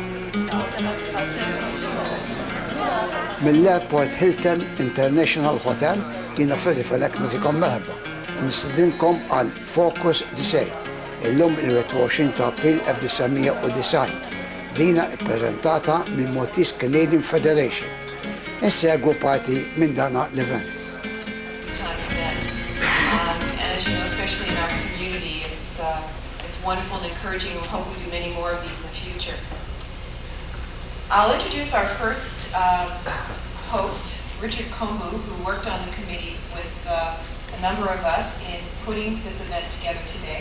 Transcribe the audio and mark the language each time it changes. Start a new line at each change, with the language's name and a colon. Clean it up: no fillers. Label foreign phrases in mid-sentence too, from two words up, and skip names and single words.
Maltese: Mill-Airport Hilton International Hotel jina Freddy Felek natikom merħba u nistedinkom għal Focus Disej illum il-21 ta' April 1990. Dina ippreżentata mill-Maltese Canadian Federation. Insegwu parti minn dana l-event.
English: As you know, especially in our community, it's wonderful and encouraging. We hope we do many more of these in the future. I'll introduce our first host, Richard Kombu, who worked on the committee with a number of us in putting this event together today.